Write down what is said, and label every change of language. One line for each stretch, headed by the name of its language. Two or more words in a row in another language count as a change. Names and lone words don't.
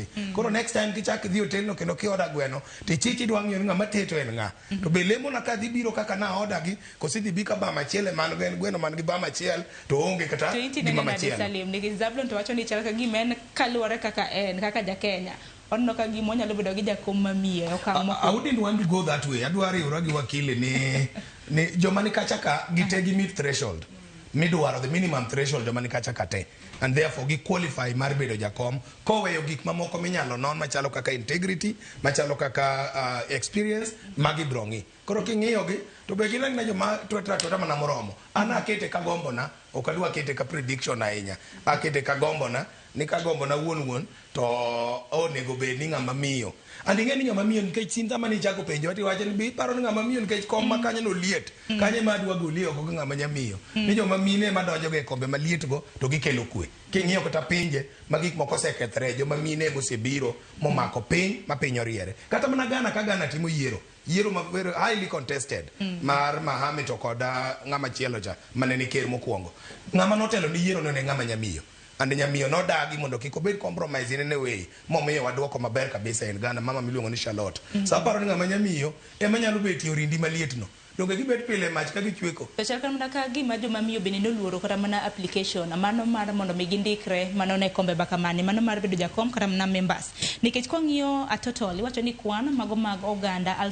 Luo (Kenya and Tanzania): Koro
English: next time
Luo (Kenya and Tanzania): kichak dhi hotel no kendo ki oda gweno to chichi dwa ng'iyo ng'ama teto en ng'a. To be lemo na ka dhi biro kaka na oda gi kosi dhi bika ba machiele man gweno man gi ba machiel to onge kata gima machiel. Salim nigi Zablon to wacho ni chal ka gimen kaluore kaka en kaka ja Kenya. Onno ka gimo nyalo bedo gi jakom mamiyo okang' moko.
English: I wouldn't want to go that way.
Luo (Kenya and Tanzania): Adwa riwra gi wakili ni joma ni kacha ka gite gi
English: meet threshold.
Luo (Kenya and Tanzania): Midwaro
English: the minimum threshold
Luo (Kenya and Tanzania): joma ni kacha kate.
English: And therefore
Luo (Kenya and Tanzania): gi qualify mar bedo jakom koweyo gik mamoko minyalo non machalo kaka integrity, machalo kaka experience magi brongi. Koro king'iyo gi to be gin na joma to mana moromo. Ana akete ka gombo na ok adwa kete ka prediction ahinya. Akete ka gombo na ni ka gombo na wuon to onego bed ni ng'ama miyo. And ing'eni ng'ama miyo nikech sinta mani chako penjo ati wacho ni bi paro ni ng'ama miyo nikech kom ma kanyo no liet. Kanye ma adwa goli oko gi ng'ama nyamiyo. Ni joma mine ma donjo e kombe maliet go to gikelo kwe. King'iyo kata pinje ma gik moko osekethre joma mine mosebiro momako piny ma piny oriere. Kata mana Ghana ka Ghana timo yiero ma
English: very highly contested
Luo (Kenya and Tanzania): mar Mahame to koda ng'ama chielo cha manene ker mokwongo. Ng'ama notelo ni yiero no ne ng'ama nyamiyo. And nyamiyo no dagi mondo kik obed compromise
English: in any way
Luo (Kenya and Tanzania): momiyo waduoko maber kabisa en Ghana mama miluongo ni Charlotte. So aparo ni ng'ama nyamiyo ema nyalo betie orindi maliet no donge gibet pile mach ka gichweko. To chal kamana ka gima joma miyo bende noluoro kata mana application mano mar mondo mi gindikre mano ne kombe bakamani mano mar bedo jakom kata mana members nikech kwang'iyo
English: a total
Luo (Kenya and Tanzania): iwacho ni kwan mago mag oganda